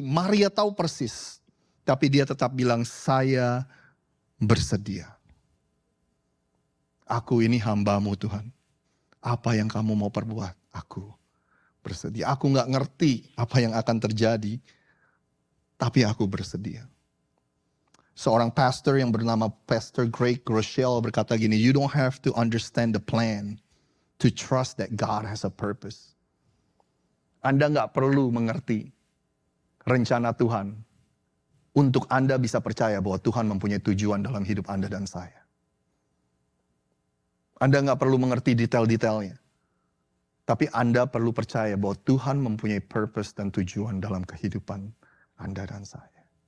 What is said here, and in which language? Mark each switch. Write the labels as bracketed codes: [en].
[id] Maria tahu persis. Tapi dia tetap bilang, saya bersedia. Aku ini hambamu Tuhan. Apa yang kamu mau perbuat? Aku bersedia. Aku gak ngerti apa yang akan terjadi. Tapi aku bersedia. Seorang pastor yang bernama Pastor Greg Groeschel berkata gini, [en] you don't have to understand the plan to trust that God has a purpose. [id] Anda gak perlu mengerti rencana Tuhan untuk Anda bisa percaya bahwa Tuhan mempunyai tujuan dalam hidup Anda dan saya. Anda nggak perlu mengerti detail-detailnya. Tapi Anda perlu percaya bahwa Tuhan mempunyai purpose dan tujuan dalam kehidupan Anda dan saya.